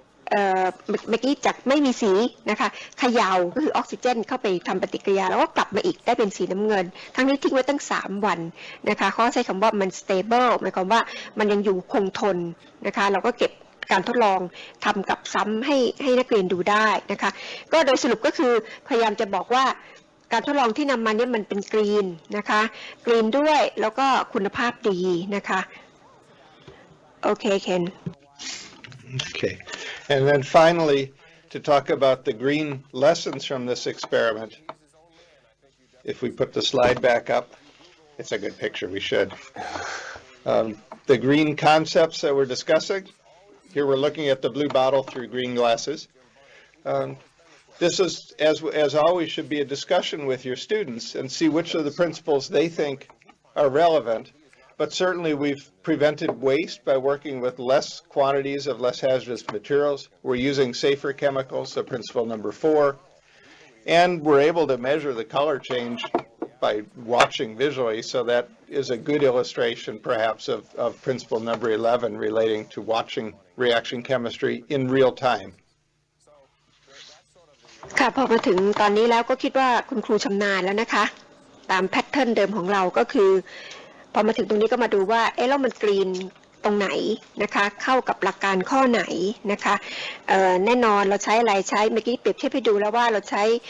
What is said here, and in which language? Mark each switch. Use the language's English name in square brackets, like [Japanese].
[Thai] เมื่อกี้จากไม่มีสีนะคะเขย่าก็คือออกซิเจนเข้าไปทำปฏิกิริยาแล้วก็กลับมาอีกได้เป็นสีน้ำเงินทั้งนี้ทิ้งไว้ตั้ง3 วันนะคะเขาใช้คำว่ามัน stable หมายความว่ามันยังอยู่คงทนนะคะเราก็เก็บการทดลองทำกับซ้ำให้นักเรียนดูได้นะคะก็โดยสรุปก็คือพยายามจะบอกว่าการทดลองที่นำมาเนี่ยมันเป็นกรีนนะคะกรีนด้วยแล้วก็คุณภาพดีนะคะโอเคเคน [English] Okay. And then finally, to talk about the green lessons from this experiment, if we put the slide back up, it's a good picture, we should. The green concepts that we're discussing, here we're looking at the blue bottle through green glasses. This is, as always, should be a discussion with your students and see which of the principles they think are relevant. But certainly we've prevented waste by working with less quantities of less hazardous materials. We're using safer chemicals, so principle number 4. And we're able to measure the color change by watching visually, so that is a good illustration perhaps of principle number 11 relating to watching reaction chemistry in real time. [Thai] ค่ะพอมาถึงตอนนี้แล้วก็คิดว่าคุณครูชำนาญแล้วนะคะตามแพทเทิร์นเดิมของเราก็คือพอมาถึงตรงนี้ก็มาดูว่าแล้วมันกรีนตรงไหนนะคะเข้ากับหลักการข้อไหนนะคะแน่นอนเราใช้อะไรใช้เมื่อกี้เปรียบเทียบให้ดูแล้วว่าเราใช้